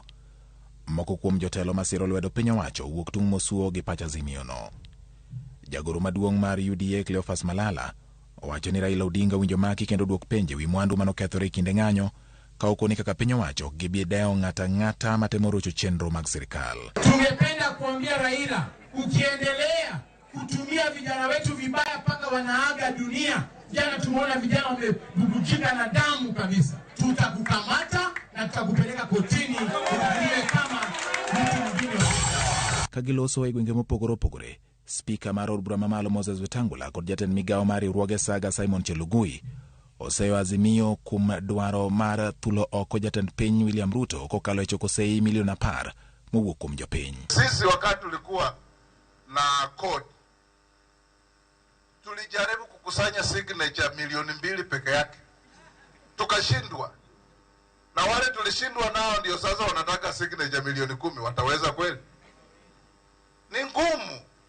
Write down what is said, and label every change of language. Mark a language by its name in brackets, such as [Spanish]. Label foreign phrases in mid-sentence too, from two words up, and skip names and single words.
[Luo (Kenya and Tanzania)] Moko kuom jotelo masiro lwedo piny owacho wuok tung' mosuo gi pach Azimio no. Jagoro maduong' mar UDA Cleophas Malala owacho ni Raila Odinga winjo maki kendo duok penje wi mwandu manokethore e kinde ng'anyo ka okoni kaka piny owacho gibideo ng'ata matemo rocho chenro mag serikal. [Swahili] Tungependa kuambia Raila, ukiendelea kutumia vijana wetu vibaya paka wanaaga dunia. Jana tumeona vijana wamebubujika na damu kabisa. Tutakukamata na tutakupeleka kotini kukulie kama mtu mwingine. [Luo (Kenya and Tanzania)] Kagiloso e gwenge mopogore. Speaker mar od bura mamalo Moses Wetangula kod jatend migao mar riwruoge Saga Simon Chelugui oseyo Azimio kuom dwaro mar thulo oko jatend piny William Ruto kokalo e choko seyi milion 10 mowuok kuom jopiny. [Swahili] Sisi wakati tulikuwa na code tulijaribu kukusanya signature milioni 2 peke yake, tukashindwa. Na wale tulishindwa nao ndio sasa wanataka signature milioni 10. Wataweza kweli? Ni ngumu.